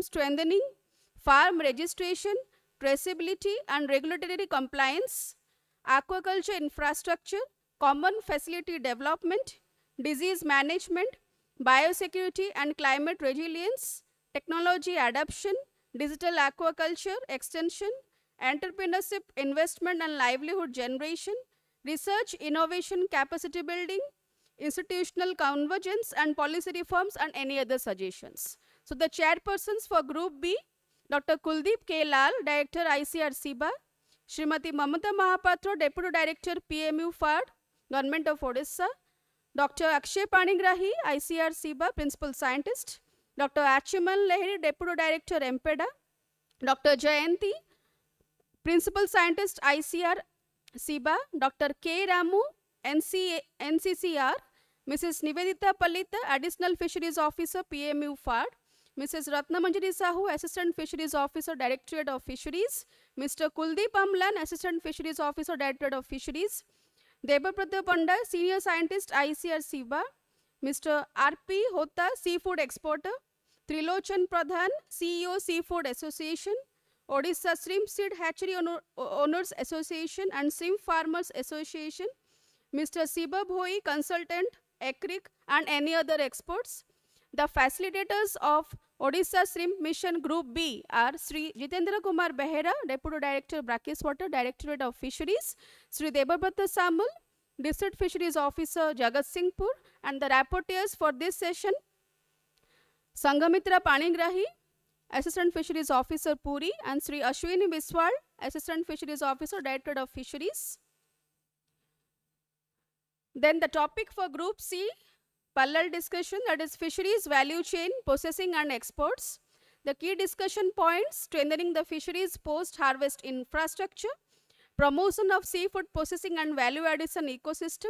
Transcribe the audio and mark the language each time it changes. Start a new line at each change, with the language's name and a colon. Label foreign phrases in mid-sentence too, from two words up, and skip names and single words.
English: strengthening, farm registration, traceability and regulatory compliance, aquaculture infrastructure, common facility development, disease management, biosecurity and climate resilience, technology adoption, digital aquaculture extension, entrepreneurship, investment and livelihood generation, research, innovation, capacity building, institutional convergence and policy reforms, and any other suggestions. So the chairpersons for Group B, Dr. Kuldeep K. Lal, Director ICR SIBA, Srimati Mamata Mahapatra, Deputy Director PMU FARD, Government of Odisha, Dr. Akshay Panigrahi, ICR SIBA, Principal Scientist, Dr. Achiman Lahiri, Deputy Director MPEDA, Dr. Jayanti, Principal Scientist ICR SIBA, Dr. K. Ramu, NCCR, Mrs. Nivedita Palita, Additional Fisheries Officer, PMU FARD, Mrs. Ratnamanjari Sahu, Assistant Fisheries Officer, Directorate of Fisheries, Mr. Kuldeep Amlan, Assistant Fisheries Officer, Directorate of Fisheries, Debabrata Panda, Senior Scientist, ICR SIBA, Mr. R.P. Hota, Seafood Exporter, Trilochan Pradhan, CEO, Seafood Association, Odisha Shrimp Seed Hatchery Owners Association and Shrimp Farmers Association, Mr. Siba Bhoi, Consultant, ECRIC, and any other experts. The facilitators of Odisha Shrimp Mission Group B are Sri Jitendra Kumar Behera, Deputy Director, Brackish Water, Directorate of Fisheries, Sri Debabrata Samal, District Fisheries Officer, Jagat Singhpur, and the rapporteurs for this session, Sanghamitra Panigrahi, Assistant Fisheries Officer, Puri, and Sri Ashwini Biswal, Assistant Fisheries Officer, Directorate of Fisheries. Then the topic for Group C, parallel discussion, that is fisheries value chain, processing and exports. The key discussion points: strengthening the fisheries post-harvest infrastructure, promotion of seafood processing and value addition ecosystem,